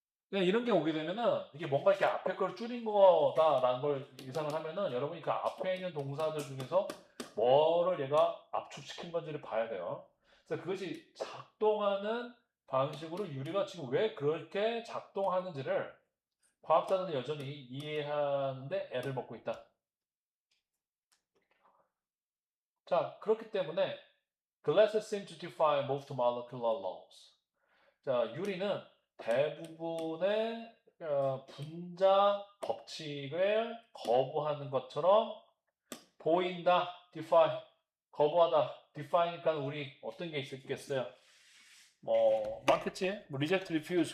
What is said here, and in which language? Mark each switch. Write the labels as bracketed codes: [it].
[ko] 그냥 이런 게 오게 되면은 이게 뭔가 이렇게 앞에 걸 줄인 거다라는 걸 예상을 하면은 여러분이 그 앞에 있는 동사들 중에서 뭐를 얘가 압축시킨 건지를 봐야 돼요. 그래서 그것이 작동하는 방식으로 유리가 지금 왜 그렇게 작동하는지를 과학자들은 여전히 이해하는데 애를 먹고 있다. 자, 그렇기 때문에 [en] glasses seem to defy most molecular laws. [ko] 자, 유리는 대부분의 분자 법칙을 거부하는 것처럼 보인다. defy. 거부하다. defy니까 우리 어떤 게 있겠어요? 뭐 많겠지. 뭐 [en] reject, refuse.